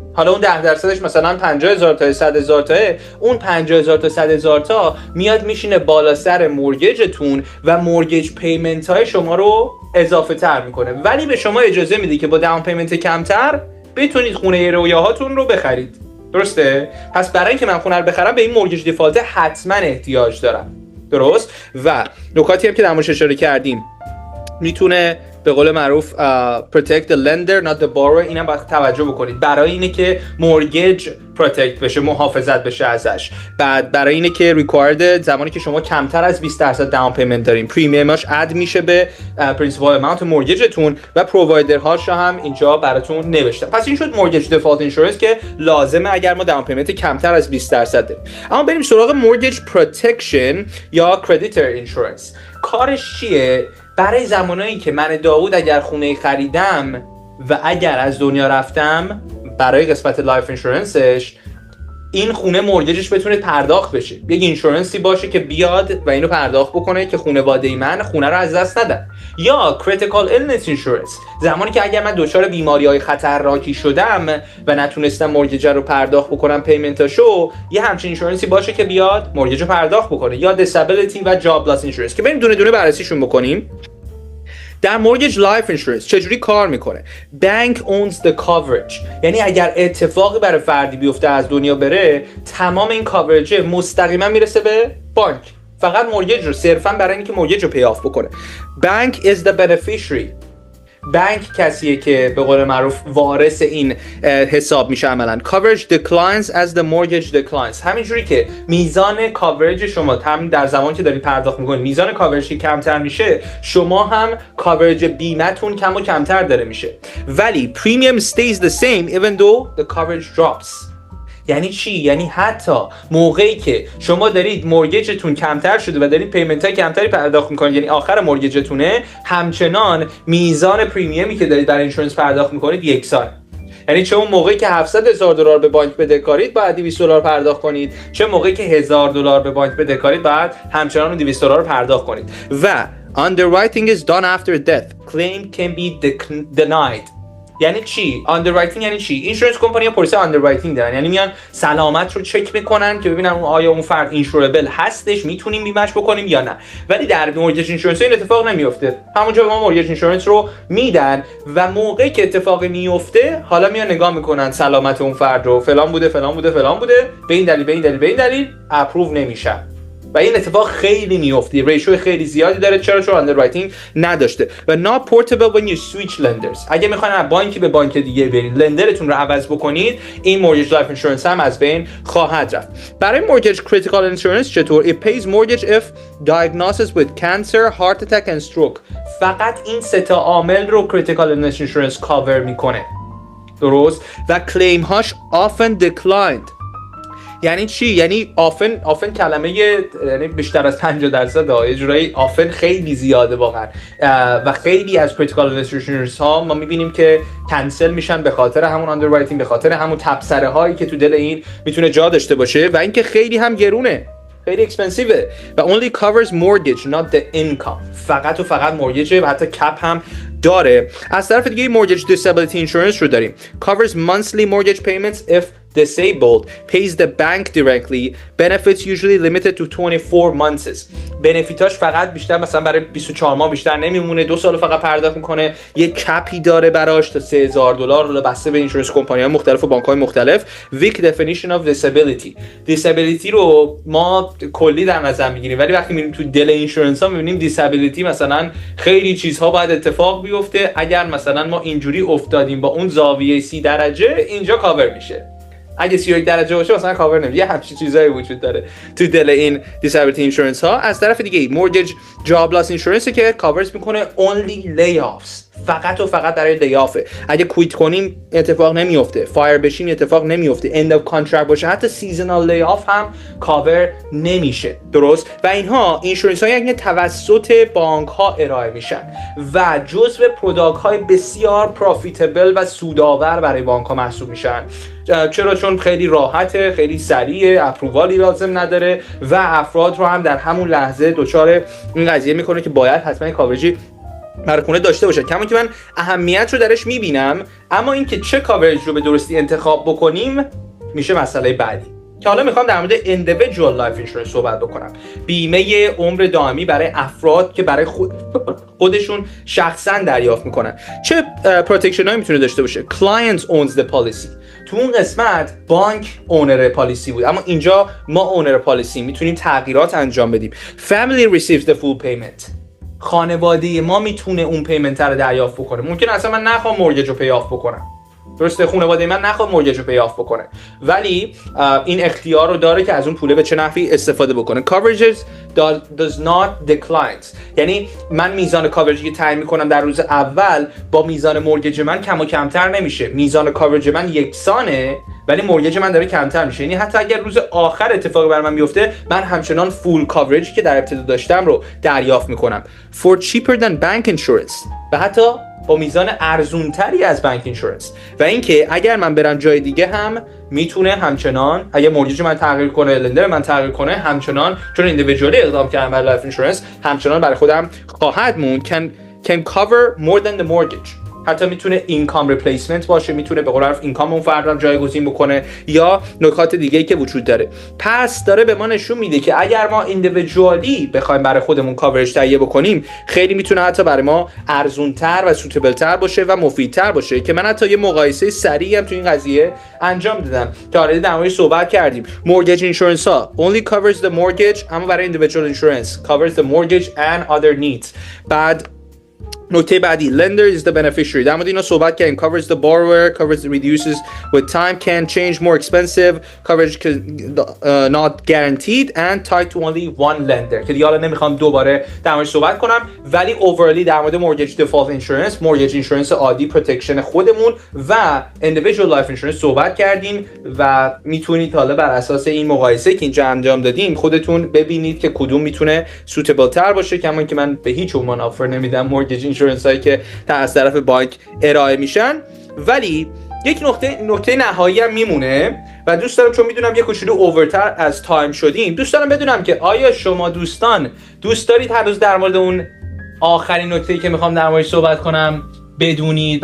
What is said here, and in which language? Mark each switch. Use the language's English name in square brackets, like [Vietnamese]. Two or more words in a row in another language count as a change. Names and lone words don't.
[Persian] حالا اون 10%ش مثلا 50,000 تا 100,000 تا، اون 50,000 تا 100,000 تا میاد میشینه بالا سر مورگیجتون و [English] mortgage payment [Persian] های شما رو اضافه تر میکنه، ولی به شما اجازه میده که با [English] down payment [Persian] کمتر بتونید خونه رویاهاتون رو بخرید. درسته؟ پس برای اینکه من خونه رو بخرم به این [English] mortgage default [Persian] حتما احتیاج دارم. درست؟ و نکاتی هم که در موردش اشاره کردیم میتونه به قول معروف [English] protect the lender not the borrower. [Persian] اینم باید توجه بکنید برای اینه که [English] mortgage protect [Persian] بشه، محافظت بشه ازش. بعد برای اینه که required زمانی که شما کمتر از 20% [English] down payment [Persian] دارین پریمیومش اد میشه به [English] principal amount mortgage [Persian] تون و پرووایدر هاش هم اینجا براتون نوشتم. پس این شد [English] mortgage default insurance [Persian] که لازمه اگر ما [English] down payment [Persian] کمتر از 20% داریم. اما بریم سراغ [English] mortgage protection [Persian] یا [English] creditor insurance. [Persian] کارش چیه؟ برای زمانایی که من داوود اگر خونه خریدم و اگر از دنیا رفتم، برای قسمت [English] life insurance [Persian] این خونه مورگیجش بتونه پرداخت بشه، یک اینشورنسی باشه که بیاد و اینو پرداخت بکنه که خانواده من خونه رو از دست ندن. [English] یا critical illness insurance، [Persian] زمانی که اگر من دچار بیماری‌های خطرناکی شدم و نتونستم مورگیج رو پرداخت بکنم پیمنتاشو، یه همچین اینشورنسی باشه که بیاد مورگیج رو پرداخت بکنه. یا disability و [English] job loss insurance [Persian] که بریم دونه دونه بررسیشون بکنیم. در [English] mortgage life insurance [Persian] چجوری کار میکنه؟ [English] بانک owns the coverage، [Persian] یعنی اگر اتفاقی برای فردی بیفته از دنیا بره، تمام این کاورج مستقیما میرسه به بانک، فقط مورگیج رو صرفا برای اینکه مورگیج رو [English] pay off [Persian] بکنه. [English] بانک is the beneficiary، [Persian] بانک کسیه که به قول معروف وارث این حساب میشه عملاً. [English] coverage declines as the mortgage declines، [Persian] همینجوری که میزان کاورج شما هم در زمان که دارید پرداخت میکنید میزان کاورج که کمتر میشه، شما هم کاورج بیمتون کم و کمتر داره میشه. [English] ولی premium stays the same even though the coverage drops. [Persian] یعنی چی؟ یعنی حتی موقعی که شما دارید مورگیجتون کمتر شده و دارید پیمنت های کمتری پرداخت میکنید، یعنی آخر مورگیجتونه، همچنان میزان پریمیومی که دارید برای اینشورنس پرداخت میکنید یکسان. یعنی چه اون موقعی که $700,000 به بانک بدهکارید باید $200 پرداخت کنید، چه موقعی که $1,000 به بانک بدهکارید باید همچنان اون $200 رو پرداخت کنید. [English] و underwriting is done after death. Claim can be denied. [Persian] یعنی چی؟ underwriting یعنی چی؟ [English] insurance companies policy underwriting [Persian] دارن، یعنی میان سلامت رو چک میکنن که ببینن آیا اون فرد اینشوربل هستش، میتونیم بیمش بکنیم یا نه. ولی در [English] mortgage insurance [Persian] این اتفاق نمیفته. همونجا به ما [English] mortgage insurance [Persian] رو میدن و موقعی که اتفاقی میفته حالا میان نگاه میکنن سلامت اون فرد رو، فلان بوده به این دلیل اپروو نمیشه. و این اتفاق خیلی میفته، ریشو خیلی زیادی داره. چون اندررایتینگ نداشته. [English] و not portable when you switch lenders، [Persian] اگه میخواین از بانکی به بانک دیگه برید لندرتون رو عوض بکنید، این [English] mortgage life insurance [Persian] هم از بین خواهد رفت. برای [English] mortgage critical insurance [Persian] چطور؟ [English] it pays mortgage if diagnosis with cancer, heart attack and stroke. [Persian] فقط این سه تا عامل رو [English] critical insurance [Persian] کاور میکنه. درست؟ و کلیم هاش [English] often declined. [Persian] یعنی چی؟ یعنی often کلمه یعنی بیشتر از 50% یه جورایی often خیلی زیاده واقعا. و خیلی از [English] critical illness [Persian] ها ما میبینیم که کنسل میشن به خاطر همون underwriting، به خاطر همون تبصره هایی که تو دل این میتونه جا داشته باشه و اینکه خیلی هم گرونه، خیلی اکسپنسیوه و [English] only covers mortgage not the income. [Persian] فقط و فقط مورگیجه و حتی کپ هم داره. از طرف دیگه [English] mortgage disability insurance [Persian] رو داریم. [English] covers monthly mortgage payments if disabled, pays the bank directly, benefits usually limited to 24 months. [Persian] بنفیتاش فقط بیشتر مثلا برای 24 ماه بیشتر نمیمونه، 2 سال فقط پرداخت میکنه، یه کپی داره براش تا $3,000 رو بسته به [English] insurance companies [Persian] مختلف و بانک‌های مختلف. [English] weak definition of disability [Persian] رو ما کلی در نظر میگیریم، ولی وقتی میریم تو دل اینشورنس ها میبینیم disability مثلا خیلی چیزها باید اتفاق بیفته، اگر مثلا ما اینجوری افتادیم با اون زاویه 30 درجه اینجا کاور میشه، اگه 31 درجه باشه مثلا کاور نمیشه. یه همچین چیزایی وجود داره تو دل این [English] disability insurance [Persian] ها. از طرف دیگه [English] mortgage job loss insurance [Persian] که کاورز میکنه [English] only layoffs، [Persian] فقط و فقط برای لیافه. اگه کویت کنیم اتفاق نمیفته، فایر بشین اتفاق نمیفته، [English] end of contract [Persian] باشه، حتی [English] seasonal layoff [Persian] هم کاور نمیشه. درست؟ و اینها اینشورنس های که توسط بانک ها ارائه میشن و جزو پروداکت های بسیار پروفیتبل و سودآور برای بانک ها محسوب میشن. چرا؟ چون خیلی راحته، خیلی سریعه، اپرووالی لازم نداره و افراد رو هم در همون لحظه دچار این قضیه میکنه که باید حتما کاورجی برای خونه داشته باشه. کما که من اهمیت رو درش میبینم، اما این که چه کاورج رو به درستی انتخاب بکنیم میشه مسئله بعدی که حالا میخوام در مورد [English] individual life insurance [Persian] صحبت بکنم. بیمه عمر دائمی برای افراد که برای خودشون شخصا دریافت میکنن. چه پروتکشن هایی میتونه داشته باشه؟ [English] client owns the policy. [Persian] تو اون قسمت بانک [English] owner policy [Persian] بود، اما اینجا ما [English] owner policy [Persian] میتونیم تغییرات انجام بدیم. [English] family receives the full payment. [Persian] خانواده ما میتونه اون پیمنت رو دریافت بکنه. ممکن اصلا من نخوام مورگیج رو [English] pay off [Persian] بکنم، درسته؟ خانواده من نخواد مورگیج رو [English] pay off [Persian] بکنه، ولی این اختیار رو داره که از اون پوله به چه نحوی استفاده بکنه. [English] coverages does not decline، [Persian] یعنی من میزان کاورجی که تعیین میکنم در روز اول با میزان مورگیج من کم و کمتر نمیشه. میزان کاورج من یکسانه ولی مورگیج من داره کمتر میشه، یعنی حتی اگر روز آخر اتفاقی بر من بیفته من همچنان [English] full coverage [Persian] که در ابتدا داشتم رو دریافت میکنم. [English] for cheaper than bank insurance، [Persian] و حتی با میزان ارزونتری از بانک اینشورنس. و اینکه اگر من برم جای دیگه هم میتونه همچنان اگه مورگیج من تغییر کنه، لندر من تغییر کنه، همچنان چون ایندیویدوالی اقدام کردم بر [English] life insurance [Persian] همچنان برای خودم خواهد موند. [English] can cover more than the mortgage. [Persian] حتی میتونه [English] income replacement [Persian] باشه، میتونه به قول معروف اینکام اون فرد رو جایگزین بکنه یا نکات دیگه‌ای که وجود داره. پس داره به ما نشون میده که اگر ما ایندیویدوالی بخوایم برای خودمون کاورج تهیه بکنیم خیلی میتونه حتی برای ما ارزونتر و سوتیبلتر باشه و مفیدتر باشه که من حتی یه مقایسه سریعی هم تو این قضیه انجام دادم که آلردی در موردش صحبت کردیم. [English] mortgage insurance ها only covers the mortgage، [Persian] اما برای [English] individual insurance covers the mortgage and other needs. [Persian] بعد نکته بعدی [English] lender is the beneficiary. [Persian] در مورد اینا صحبت کردیم. [English] covers the borrower, covers the reduces with time, can change more expensive, coverage not guaranteed and tied to only one lender. [Persian] که دیگه حالا نمیخوام دوباره در موردش صحبت کنم، ولی overall در مورد [English] mortgage default insurance، mortgage insurance [Persian] عادی، پروتکشن خودمون و [English] individual life insurance [Persian] صحبت کردیم و میتونید حالا بر اساس این مقایسه که اینجا انجام دادیم خودتون ببینید که کدوم میتونه suitable تر باشه. کما که من به هیچ عنوان آفر نمیدم [English] mortgage insurance [Persian] هایی که از طرف بانک ارائه میشن، ولی یک نکته نهایی هم میمونه و دوست دارم چون میدونم یه کوچولو اوورتر از تایم شدیم، دوست دارم بدونم که آیا شما دوستان دوست دارید هنوز در مورد اون آخرین نکته‌ای که میخوام در موردش صحبت کنم بدونید؟